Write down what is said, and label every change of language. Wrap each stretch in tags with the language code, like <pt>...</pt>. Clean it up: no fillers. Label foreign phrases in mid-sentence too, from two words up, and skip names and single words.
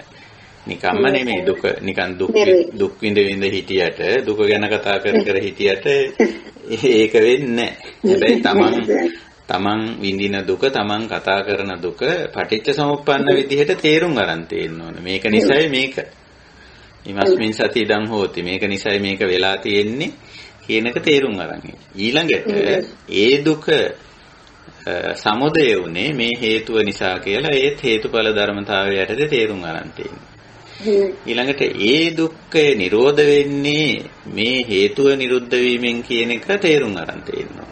<si>නිකම්ම නෙමෙයි නිකන් දුක් විඳ හිටියට දුක ගැන කතා කර හිටියට ඒක වෙන්නේ නැහැ. හැබැයි තමන් විඳින දුක තමන් කතා කරන දුක</si> <pi>පටිච්ච සමුප්පන්න</pi> <si>විදිහට තේරුම් අරන් තියෙන්න ඕනේ. මේක නිසායි මේක.</si> <pi>ඉමස්මින් සති ඉදං හෝති.</pi> <si>මේක නිසායි මේක වෙලා තියෙන්නේ කියන එක තේරුම් අරන්. ඊළඟට ඒ දුක සමුදය උනේ මේ හේතුව නිසා කියලා ඒත් හේතුඵල ධර්මතාවය යටතේ තේරුම් අරන් තියෙනවා. ඊළඟට ඒ දුක්ඛය නිරෝධ වෙන්නේ මේ හේතුව නිරුද්ධ වීමෙන් කියන එක තේරුම් අරන් තියෙනවා.</si>